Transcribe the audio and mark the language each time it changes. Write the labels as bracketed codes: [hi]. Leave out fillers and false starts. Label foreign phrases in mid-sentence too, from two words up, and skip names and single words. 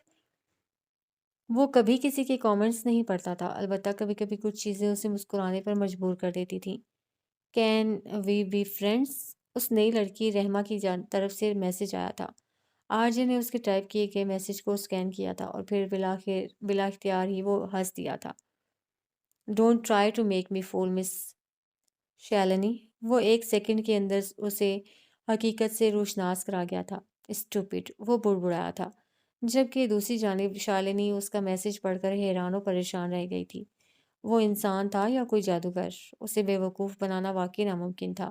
[ur] وہ کبھی کسی کے کامنٹس نہیں پڑھتا تھا، البتہ کبھی کبھی کچھ چیزیں اسے مسکرانے پر مجبور کر دیتی تھیں۔ [en] Can we be friends? [ur] اس نئی لڑکی رحمہ کی طرف سے میسج آیا تھا۔ آرجے نے اس کے ٹائپ کیے گئے میسج کو اسکین کیا تھا اور پھر بلا اختیار ہی وہ ہنس دیا تھا۔ [en] Don't try to make me fool Miss Shelni. [ur] وہ ایک سیکنڈ کے اندر اسے حقیقت سے روشناس کرا گیا تھا۔ اسٹوپڈ، وہ بڑبڑایا تھا۔ جبکہ دوسری جانب شالنی اس کا میسج پڑھ کر حیران و پریشان رہ گئی تھی۔ وہ انسان تھا یا کوئی جادوگر؟ اسے بے وقوف بنانا واقعی ناممکن تھا۔